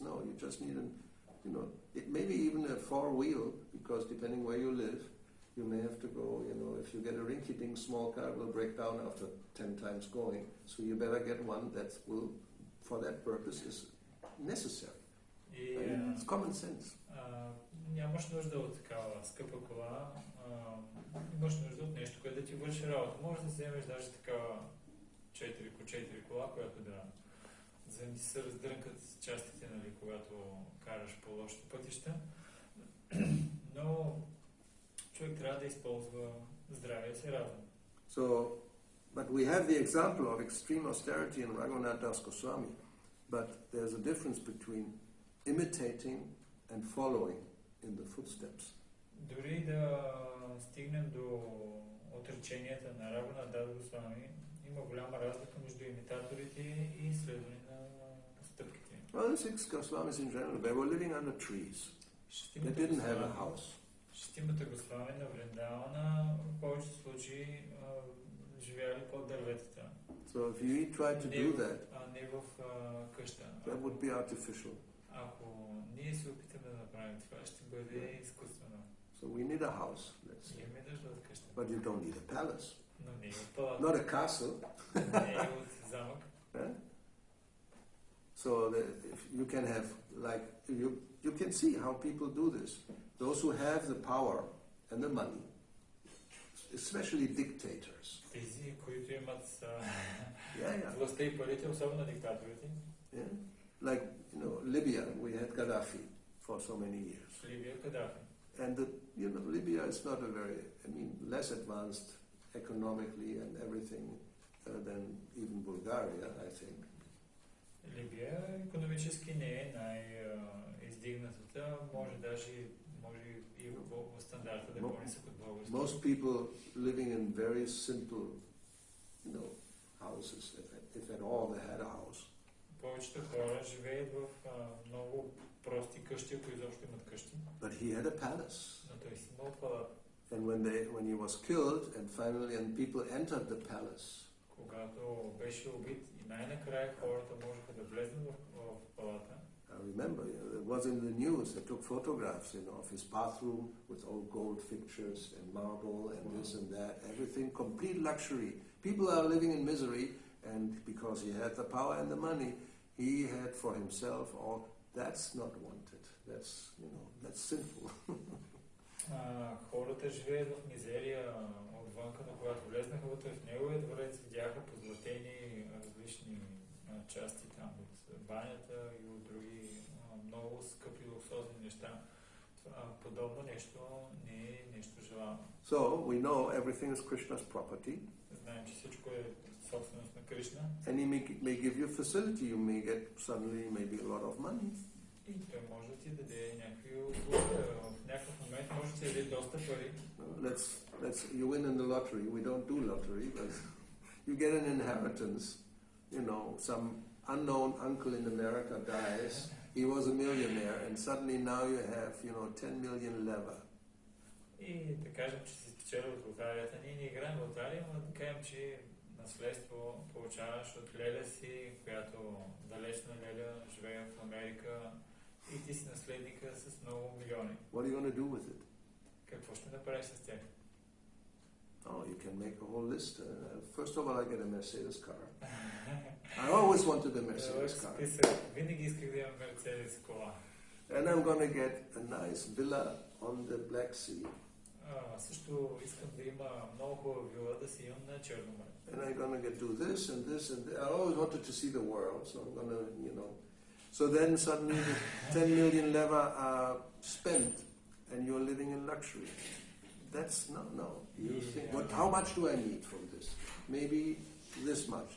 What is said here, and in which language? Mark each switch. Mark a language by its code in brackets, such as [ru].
[en] No, you just need it may be even a four-wheel, because depending where you live, you may have to go, if you get a rinky-dink small car, it will break down after 10 times going. So you better get one that will, for that purpose, is necessary. It's common sense. [bg] Нямаш нужда от такава скъпа кола, имаш нужда от нещо, което да ти върши работа. Може да вземеш даже такава 4x4 кола, която да не се раздрънкат частите, когато караш по лошите пътища. Но човек трябва да използва здравия си разум. [en] But we have the example of extreme austerity in Raghunath Das Goswami. But there's a difference between imitating and following in the footsteps. [bg] Дори да стигнем до отреченията на Рагунат Дас Госвами, има голяма разлика между имитаторите и следване на стъпките. [en] Well, the six Goswamis in general, they were living under trees. They didn't have a house. [bg] Шестимата Госвами на Вриндавана в повечето случаи живяли под дърветата. [en] So if you try to do that, [bg] не в къща. [en] That would be artificial. [bg] Ако ние се опитаме да направим това, ще бъде изкуствено. [en] So we need a house, let's say. [bg] Имаме нужда от къща. [en] But you don't need a palace. [bg] Но не е от палата. [en] Not a castle. [bg] Не е от замък. [en] So if you can have, you can see how people do this. Those who have the power and the money, especially dictators. [bg] Тези, които имат властта и парите, особено диктаторите. [en] Like, Libya, we had Gaddafi for so many years. Libya, Gaddafi. And Libya is not less advanced economically and everything than even Bulgaria, I think. [bg] Либия икономически не е най-издигнатата, може и в стандарта да по-нисък от български. [en] Most people living in very simple, houses, if at all they had a house. [bg] Повечето хора живеят в много прости къщи, ако изобщо имат къщи. [en] But he had a palace. [bg] Но той си имал палата. [en] And when he was killed, and finally, and people entered the palace, [bg] Когато беше убит и най-накрая хората можеха да влезнат в палата. [en] I remember, it was in the news. They took photographs, of his bathroom with all gold fixtures and marble and this and that, everything, complete luxury. People are living in misery, and because he had the power and the money, he had for himself all. That's not wanted. That's sinful. [bg] Хората живеят в мизерия отвънка, но когато влезнаха вътре в неговия дворец, видяха позлатени различни части там от банята и от други много скъпи луксозни неща. Подобно нещо не е нещо желано. [en] So we know everything is Krishna's property. [bg] Знаем, че всичко е собственост на Кришна. [en] And he may give you facility. You may get suddenly maybe a lot of money. [bg] И той може да ти даде някакви услуги. В някакъв момент може да ти даде доста пари. [en] You win in the lottery. We don't do lottery, but you get an inheritance. Some unknown uncle in America dies. He was a millionaire, and suddenly now you have, 10 million leva. [bg] И да кажем, че си спечелил от лотарията. Ние не играем лотария, но да кажем, че наследство получаваш от леля си, която далечна леля живее в Америка и ти си наследника с много милиони. [en] What are you going to do with it? [bg] Какво ще направиш с тях? [en] Oh, you can make a whole list. First of all, I get a Mercedes car. I always wanted a Mercedes car. [bg] Винаги исках да имам Мерцедес кола. [en] And I'm going to get a nice villa on the Black Sea. [bg] Също искам да има много хубава вила да си имам на Черно море. [en] And I'm going to do this and this and that. I always wanted to see the world, so I'm going to, So then suddenly the 10 million leva are spent and you're living in luxury. That's no. You think, how much do I need from this? Maybe this much.